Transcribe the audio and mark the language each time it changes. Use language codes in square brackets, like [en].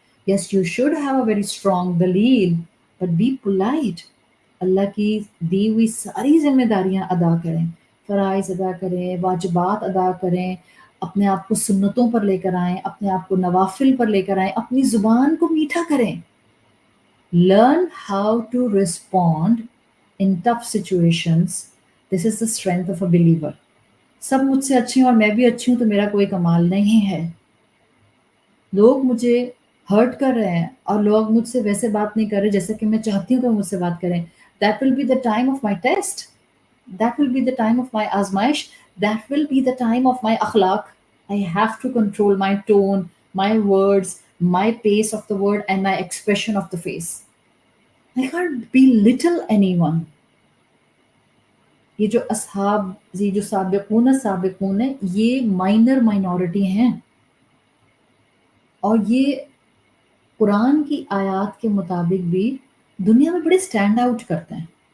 [en] Yes you should have a very strong دلیل، but be polite. [ur] اللہ کی دی ہوئی ساری ذمہ داریاں ادا کریں، فرائض ادا کریں، واجبات ادا کریں، اپنے آپ کو سنتوں پر لے کر آئیں، اپنے آپ کو نوافل پر لے کر آئیں، اپنی زبان کو میٹھا کریں. [en] Learn how to respond in tough situations. This is the strength of a believer. [ur] سب مجھ سے اچھے ہیں اور میں بھی اچھی ہوں تو میرا کوئی کمال نہیں ہے. لوگ مجھے ہرٹ کر رہے ہیں اور لوگ مجھ سے ویسے بات نہیں کر رہے جیسے کہ میں چاہتی ہوں کہ وہ مجھ سے بات کریں. [en] That will be the time of my test. That will be the time of my آزمائش. That will be the time of my اخلاق. I have to control my tone, my words, my pace of the word and my expression of the face. I can't belittle anyone. [ur] یہ جو اصحاب، یہ جو سابقون سابقون ہیں، یہ minor minority ہیں، اور یہ قرآن کی آیات کے مطابق بھی دنیا میں بڑے سٹینڈ آؤٹ کرتے ہیں.